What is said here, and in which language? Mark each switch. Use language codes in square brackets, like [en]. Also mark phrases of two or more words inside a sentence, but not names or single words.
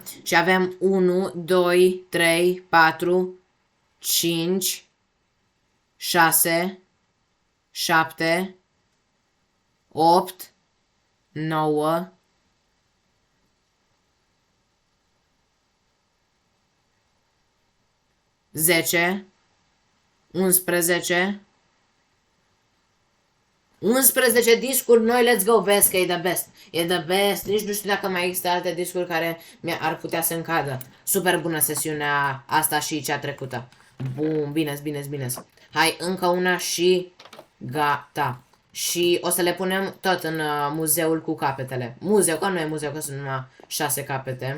[ro] Și avem 1, 2, 3, 4, 5, 6, 7, 8, 9, 10, 11, 11 discuri noi, [en] let's go, [ro] vezi că e [en] the best, [ro] nici nu știu dacă mai există alte discuri care ar putea să încadă. Super bună sesiunea asta și cea trecută. Bun, bine. Hai, încă una și gata. Și o să le punem tot în muzeul cu capetele. Muzeu, că nu e muzeu, că sunt numai 6 capete.